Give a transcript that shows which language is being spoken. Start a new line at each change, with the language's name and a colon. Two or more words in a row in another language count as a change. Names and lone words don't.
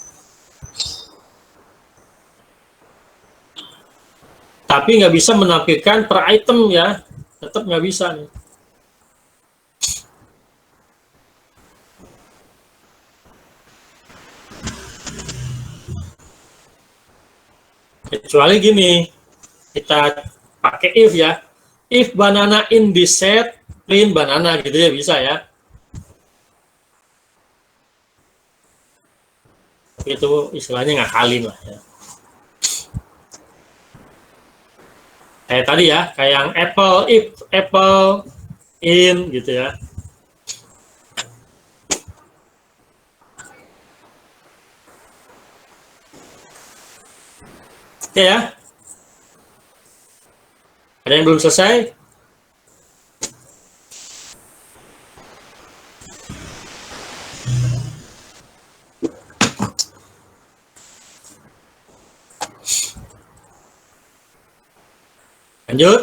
Indonesian: Tapi nggak bisa menampilkan per item ya, tetap nggak bisa nih. Kecuali gini, kita pakai if ya,
English: if banana in this set print banana
Indonesian: gitu ya, bisa ya. Itu istilahnya ngakalin lah ya. Kayak tadi ya, kayak yang apple,
English: if apple in
Indonesian: gitu ya. Oke ya. Ada yang belum selesai? Lanjut?